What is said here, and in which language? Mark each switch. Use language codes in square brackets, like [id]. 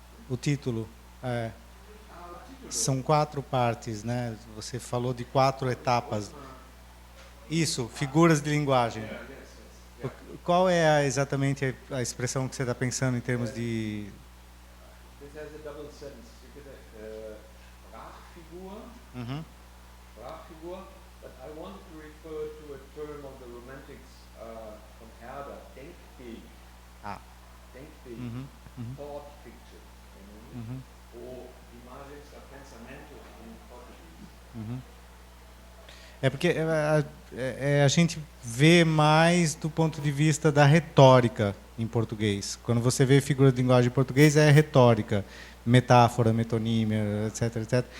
[pt] O título. São 4 partes, né? Você falou de 4 etapas. Isso, figuras de linguagem. Qual é exatamente a expressão que você está pensando em termos de... [en] This has a double sense. You get a Sprachfigur, Sprachfigur, but I want to refer to a term of the Romantics from Herder, Denkbild. Denkbild, thought picture. [pt] Ou imagens a pensamento em português. É porque a gente vê mais do ponto de vista da retórica em português. Quando você vê figura de linguagem em português, é retórica, metáfora, metonímia, etc, etc.